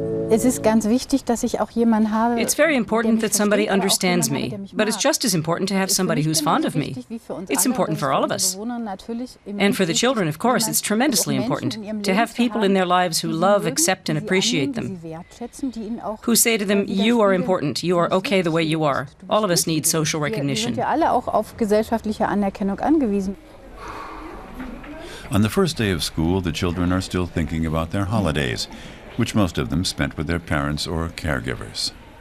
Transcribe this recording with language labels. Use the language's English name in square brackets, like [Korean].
[German] Es ist ganz wichtig, dass ich auch jemanden habe. [English] It's very important that somebody understands me, but it's just as important to have somebody who's fond of me. It's important for all of us. And for the children, of course, it's tremendously important to have people in their lives who love, accept, and appreciate them, who say to them, you are important, you are okay the way you are. All of us need social recognition. [German] Wir alle auch auf gesellschaftliche Anerkennung angewiesen. [English] On the first day of school, the children are still thinking about their holidays, which most of them spent with their parents or caregivers.